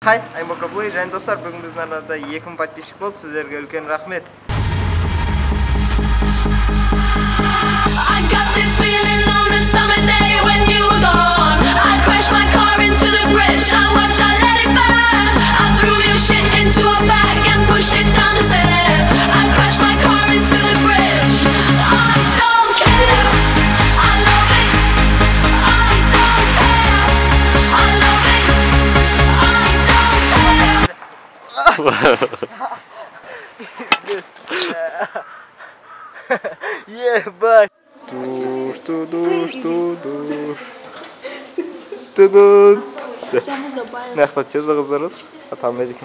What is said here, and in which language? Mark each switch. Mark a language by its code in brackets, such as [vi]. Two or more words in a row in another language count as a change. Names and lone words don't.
[en] Hi, I'm Bokablay. [kk] Және достар, бүгін біздің арнада 2000 подписчик болды. Сіздерге үлкен рахмет. [en] I got this feeling on a summer day when you were gone. I crashed my car into the bridge. I watched, I let it burn. I threw your shit into a bag and pushed it down the stairs. I crashed my car into the bridge. I don't care. I love it. I don't care. I love it. I don't care. Yeah, bye. Нахта чеза кыздарат, атамайды экен.